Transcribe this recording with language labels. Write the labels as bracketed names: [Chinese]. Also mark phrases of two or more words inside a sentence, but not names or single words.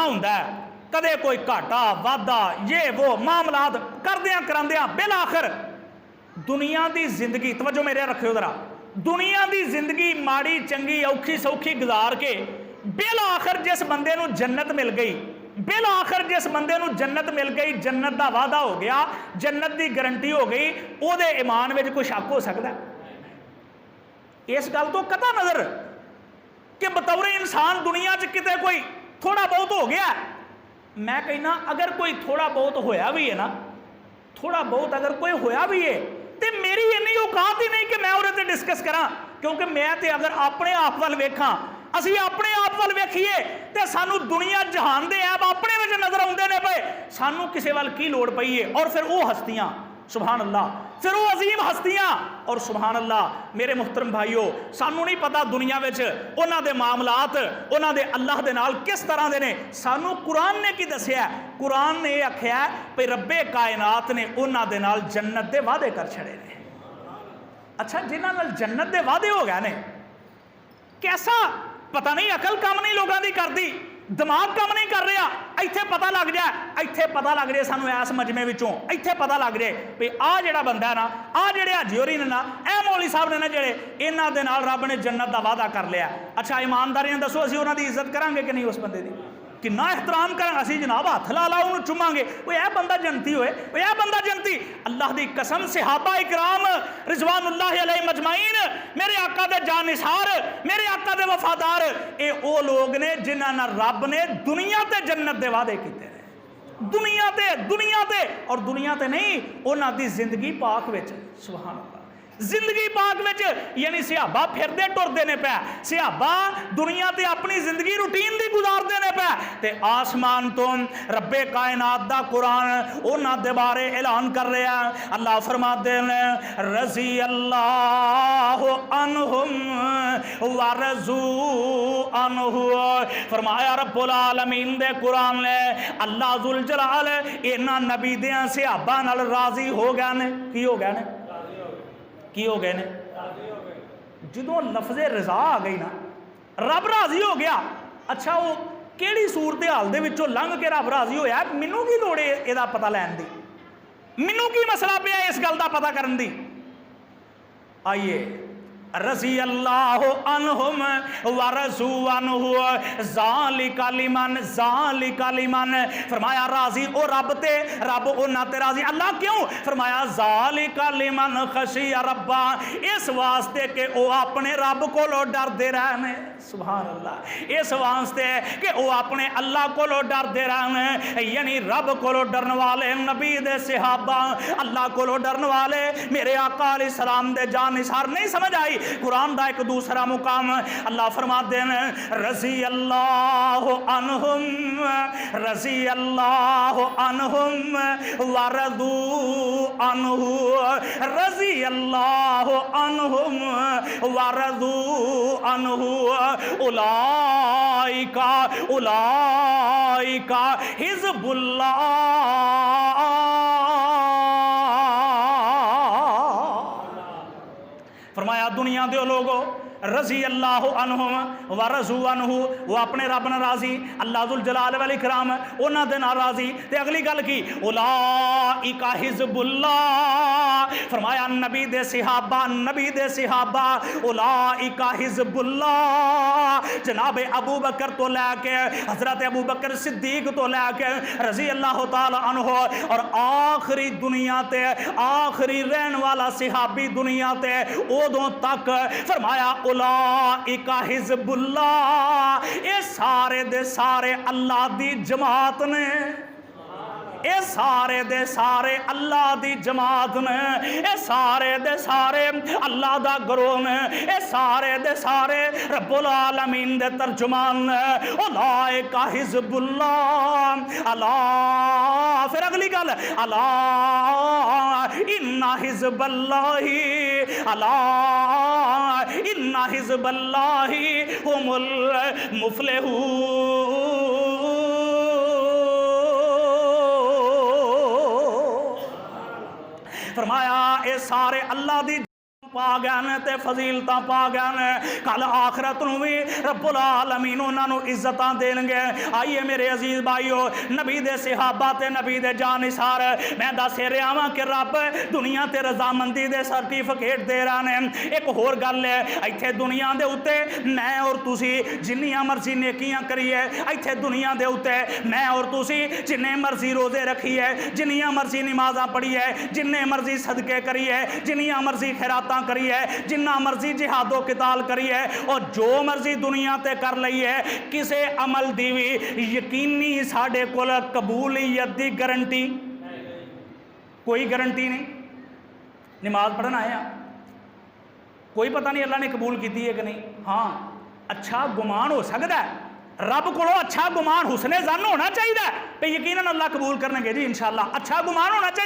[Punjabi] ہوندا ہے، کدے کوئی گھاٹا وادھا یہ وہ معاملات کردیاں کراندیاں بالآخر دنیا کی زندگی، توجہ میرے رکھیو ذرا، دنیا کی زندگی ماڑی چنگی اوکھی سوکھی گزار کے بالآخر جس بندے نوں جنت مل گئی، بالآخر جس بندے نوں جنت مل گئی، جنت کا وعدہ ہو گیا، جنت کی گارنٹی ہو گئی، اوہدے ایمان میں کوئی شک ہو سکتا ہے? اس گل توں قطع نظر کہ بطورِ انسان دنیا چ کتے کوئی تھوڑا بہت ہو گیا. میں کہنا اگر کوئی تھوڑا بہت ہویا وی ہے نا، تھوڑا بہت اگر کوئی ہویا وی ہے تو میری اینی اوقات ہی نہیں کہ میں اوہدے تے ڈسکس کراں، کیونکہ میں تو اگر اپنے آپ وَل ویکھاں، اسیں اپنے آپ وَل ویکھیے تو سانوں دنیا جہان دے عیب اپنے وچ نظر آؤندے نے پئے، سانوں کسی وَل دی لوڑ پئی ہے. اور پھر وہ ہستیاں, [Arabic] سبحان الله, [Punjabi] پھر وہ عظیم ہستیاں، اور [Arabic] سبحان الله [Punjabi] میرے محترم بھائیو، سانوں نہیں پتا دنیا وچ اونہاں دے معاملات اونہاں دے اللہ دے نال کس طرح دے نے. سانوں قرآن نے کی دسیا؟ قرآن نے آکھیا بھئی ربِ کائنات نے اونہاں دے نال جنت دے وعدے کر چھڈے نے. اچھا، جنہاں نال جنت دے وعدے ہو گئے نے، کیسا پتا نہیں، عقل کام نہیں لوگوں کی کرتی، دماغ کام نہیں کر رہا. ایتھے پتا لگ جائے، ایتھے پتا لگ جائے سانوں اس مجمعے وچوں، ایتھے پتا لگ جائے بئی آہ جہڑا بندہ ہے نا، آہ جہڑے حاجی ہوریں نے نا، اے مولوی صاحب نے نا جہڑے، اینہاں دے نال رب نے جنت کا وعدہ کر لیا. اچھا، ایمانداری نال دسو، اسیں اونہاں دی عزت کراں گے کہ نہیں؟ اس بندے دی کنا احترام کراں گے? اسیں جناب ہتھ لا لا اونہاں نوں چماں گے، وہ یہ بندہ جنتی ہوئے، وہ یہ بندہ جنتی. اللہ کی قسم، صحابہ اکرام [Arabic] رضوان الله عليهم أجمعين, [Punjabi] میرے آقا دے جانثار، میرے آقا دے وفادار، یہ وہ لوگ نے جنہاں نال رب نے دنیا تے جنت دے وعدے کیتے نے. دنیا تے اور دنیا تے نہیں، اونہاں دی زندگی پاک وچ, [Arabic] سبحان الله, [Punjabi] زندگی پاک وچ، یعنی صحابہ پھردے ٹردے نے پئے، صحابہ دنیا تے اپنی زندگی روٹین دی گزاردے نے پئے، تے آسمان توں ربِ کائنات دا قرآن اونہاں دے بارے اعلان کر رہا ہے. اللہ فرماتے نے [Arabic] رضي الله عنهم ورضوا عنه, [Punjabi] فرمایا رب العالمین دے قرآن نے اللہ ذوالجلال اینہاں نبی دے صحابہ نال راضی ہو گئے نے۔ کی ہو گئے نے? کی ہو گئے نے? جو لفظِ رضا آ گئی نا، رب راضی ہو گیا. اچھا، وہ کہڑی صورتحال دے وچوں لنگھ کے رب راضی ہویا? مینوں کی لوڑ ہے ایہدا پتا لین دی؟ مینوں کی مسئلہ پیا اس گل کا پتا کرن دی? [Arabic] آئیے، رضي الله عنهم ورضوا عنه ذلك لمن, [Punjabi] فرمایا راضی او رب تے، رب اونہاں تے راضی۔ اللہ کیوں? فرمایا [Arabic] ذلك لمن خشي ربه, [Punjabi] اس واسطے کہ او اپنے رب کولوں ڈردے رہنے. [Arabic] سبحان الله, [Punjabi] اس واسطے کہ وہ اپنے اللہ کولوں ڈردے رہنے، یعنی رب کولوں ڈرن والے نبی دے صحابہ، اللہ کولوں ڈرن والے میرے آقا علیہ السلام دے جانثار. نہیں سمجھ آئی؟ قرآن کا ایک دوسرا مقام اللہ فرماتے ہیں [Arabic] رضي الله عنهم رضي الله عنهم ورضوا عنه، رضي الله عنهم ورضوا عنه، أولئك أولئك حزب الله. [Punjabi] فرمایا دنیا دے لوکو [Arabic] رضي الله عنهم ورضوا عنه, [Punjabi] وہ اپنے رب نال راضی، اللہ ذوالجلال والاکرام اونہاں دے نال راضی. تے اگلی گل کی [Arabic] أولئك حزب الله, [Punjabi] فرمایا نبی دے صحابہ [Arabic] أولئك حزب الله. [Punjabi] جناب ابوبکر توں لے کے حضرت ابوبکر صدیق توں لے کے [Arabic] رضي الله تعالى عنه [Punjabi] اور آخری دنیا تے آخری رہن والا صحابی دنیا تے اودوں تک فرمایا [Arabic] أولئك حزب الله. [Punjabi] یہ سارے دے سارے اللہ دی جماعت نے، یہ سارے دے سارے اللہ دی جماعت نے، یہ سارے دے سارے اللہ دا گروہ نے، یہ سارے دے سارے رب العالمین دے ترجمان نے. [Arabic] أولئك حزب الله. [Punjabi] اللہ، پھر اگلی گل [Arabic] الله إن حزب الله، الله إن حزب الله هم المفلحون. [Punjabi] فرمایا یہ سارے اللہ دی پا گئے نے تے فضیلتاں پا گئے نے، کل آخرت نوں بھی رب العالمین اونہاں نوں عزتاں دینگے. آئیے میرے عزیز بھائیو، نبی دے صحابہ تے نبی دے جانثار میں دس رہا واں کہ رب دنیا تے رضامندی دے سرٹیفکیٹ دے رہا نے. اک ہور گل ہے، ایتھے دنیا دے اتے میں اور تسیں جنیاں مرضی نیکیاں کریے، ایتھے دنیا دے اتے میں اور تسیں جنے مرضی روزے رکھیے، جنیاں مرضی نمازاں پڑھیے، جنے مرضی صدقے کریے، جنیاں مرضی خیراتاں کریے، جنا مرضی جہاد و قتال کریے اور جو مرضی دنیا تے کر لئیے، کسے عمل دی بھی یقینی ساڈے کول قبولیت دی گارنٹی کوئی گارنٹی نہیں. نماز پڑھن آیا، کوئی پتا نہیں اللہ نے قبول کی ہے کہ نہیں. ہاں، اچھا گمان ہو سکتا ہے، رب کو اچھا گمان حسنِ ظن ہونا چاہیے بئی یقیناً اللہ قبول کرنگے جی ان شاء اللہ، اچھا گمان ہونا چاہیے.